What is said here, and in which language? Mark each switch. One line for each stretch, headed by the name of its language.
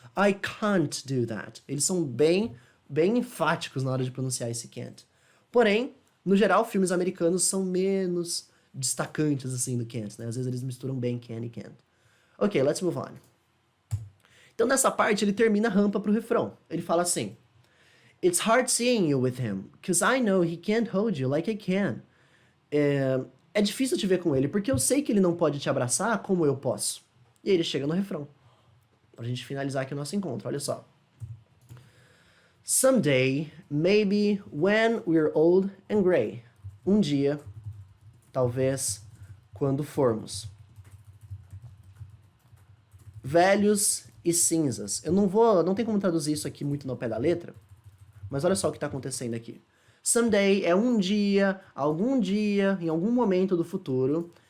English: I can't do that.
Portuguese: Eles são bem enfáticos na hora de pronunciar esse can't. Porém, no geral, filmes americanos são menos destacantes assim do can't, né? Às vezes eles misturam bem can e can't. Ok,
English: let's move on.
Portuguese: Então nessa parte ele termina a rampa pro refrão. Ele fala assim:
English: It's hard seeing you with him, because I know he can't hold you like I can.
Portuguese: É difícil te ver com ele, porque eu sei que ele não pode te abraçar como eu posso. E aí ele chega no refrão. Pra gente finalizar aqui o nosso encontro, olha só.
English: Someday, maybe when we're old and gray.
Portuguese: Um dia, talvez, quando formos velhos e cinzas. Não tem como traduzir isso aqui muito no pé da letra, mas olha só o que está acontecendo aqui. Someday é um dia, em algum momento do futuro.